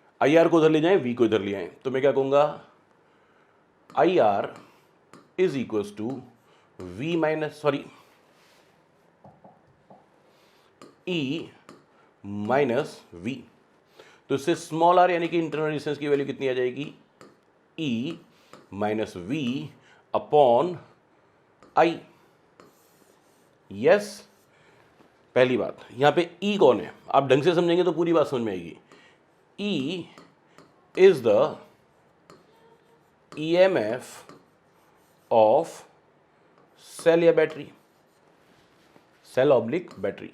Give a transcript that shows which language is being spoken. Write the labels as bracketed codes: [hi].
[hi] IR को उधर ले जाएं, V को इधर ले आए, तो मैं क्या कहूंगा? [en] IR is equals to V minus E minus V। [hi] तो इससे स्मॉल r यानी कि इंटरनल रेजिस्टेंस की वैल्यू कितनी आ जाएगी? [en] E minus V upon I। [hi] Yes, पहली बात, यहां पे E कौन है? आप ढंग से समझेंगे तो पूरी बात समझ में आएगी। [en] E is the EMF of cell [hi] या बैटरी, [en] Cell oblique battery.